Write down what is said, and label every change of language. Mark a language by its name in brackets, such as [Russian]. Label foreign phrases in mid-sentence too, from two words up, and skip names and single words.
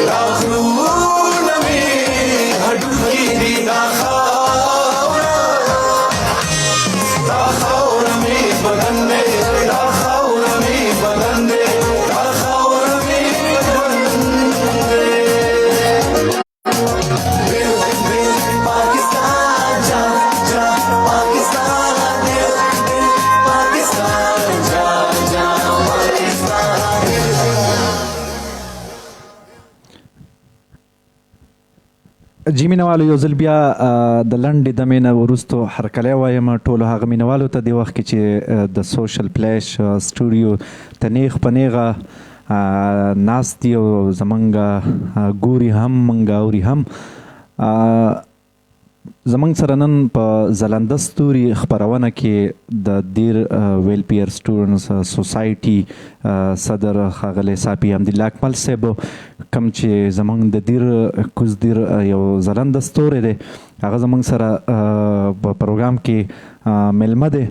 [Pashto] دا غرونه مې هډوکي دي دا خاوره مې بدن دی دا خاوره مې بدن دی دا خاوره مې بدن دی. [Urdu] پاکستان جا جا پاکستان دل دل پاکستان جا جا پاکستان [Pashto] جی مینوالو یو ځل بیا د لنډې دمې نه وروستو هرکلی وایم ټولو هغه مینوالو ته دې وخت کې چې د سوشل فلیش سټوډیو ته نیغ په نیغه ناست دي او زمونږ ګوري هم مونږ اوري هم زمونږ سره نن په ځلانده ستوري خپرونه کې د دیر ویلفیر سټوډنټس سوسایټي صدر ښاغلی صافي حمدالله اکمل صاحب کوم چې زمونږ د دیر کوزدیر یو ځلانده ستوری دی هغه زمونږ سره په پروګرام کې میلمه دی.